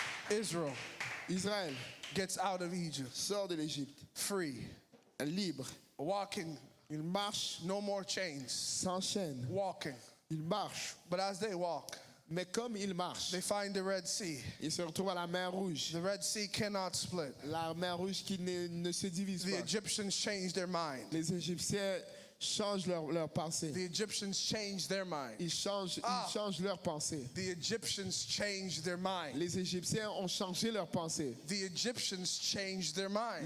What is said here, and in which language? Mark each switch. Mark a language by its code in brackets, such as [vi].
[en] Israel [fr] Israël [en] gets out of Egypt [fr] sort de l'Égypte, [en] free, [fr] libre. [en] walking, [fr] Il marche [en] no more chains, [fr] sans chaîne. [en] walking. [fr] Il marche. [en] But as they walk, [fr] Mais comme il marche, [en] they find the Red Sea. [fr] il se retrouve à la mer Rouge. [en] The Red Sea cannot split. [fr] La mer Rouge qui ne se divise [en] The [fr] pas. [en] Egyptians changed their mind. [fr] Les Égyptiens changent leur pensée. [en] The Egyptians changed their mind. [fr] Ils changent leur pensée. [en] The Egyptians changed their mind. [fr] Les Égyptiens ont changé leur pensée. [en] The Egyptians changed their mind